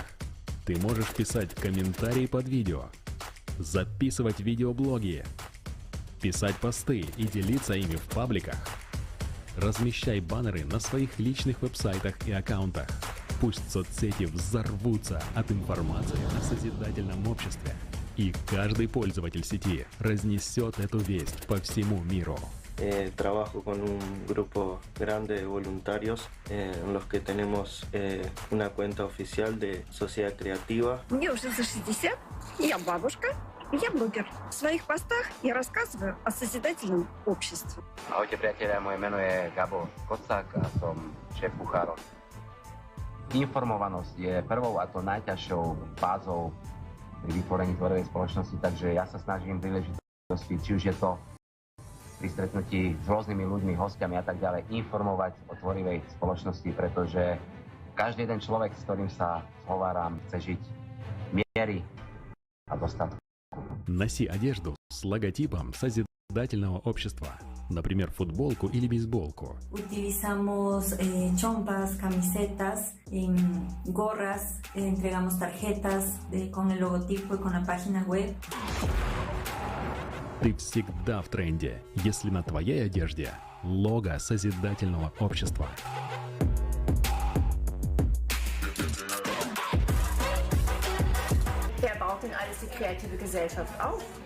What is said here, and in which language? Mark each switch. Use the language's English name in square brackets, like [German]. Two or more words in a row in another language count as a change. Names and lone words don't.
[Russian] Ты можешь писать комментарии под видео, записывать видеоблоги, писать посты и делиться ими в пабликах. Размещай баннеры на своих личных веб-сайтах и аккаунтах. Пусть соцсети взорвутся от информации о созидательном обществе. И каждый pользователь сети разнесет эту весть по всему миру. [Spanish] Trabajo con un grupo grande de voluntarios en los que tenemos una cuenta oficial de Sociedad Creativa. [Russian] Мне уже за 60, я бабушка, я блогер. В своих постах я рассказываю о созидательном обществе. [Slovak] Ahojte priatelia, moje meno je Gabo Kocák a som šéf kuchárov. Informovanosť je prvou a to najťažšou fázou pri vytvorení tvorovej spoločnosti, takže ja sa snažím príležitosti, či už je to pri stretnutí s rôznymi ľuďmi, hostiami a tak ďalej, informovať o tvorivej spoločnosti, pretože každý jeden človek, s ktorým sa zhováram, chce žiť miery a dostatku. [Russian] Носи одежду с логотипом созидательного общества. например, футболку или бейсболку. [Spanish] Utilizamos chompas, camisetas, gorras, entregamos tarjetas con el logotipo y con la página web. [Russian] Ты всегда в тренде, если на твоей одежде лого созидательного общества. [German] Wer baut denn alles die kreative Gesellschaft auf?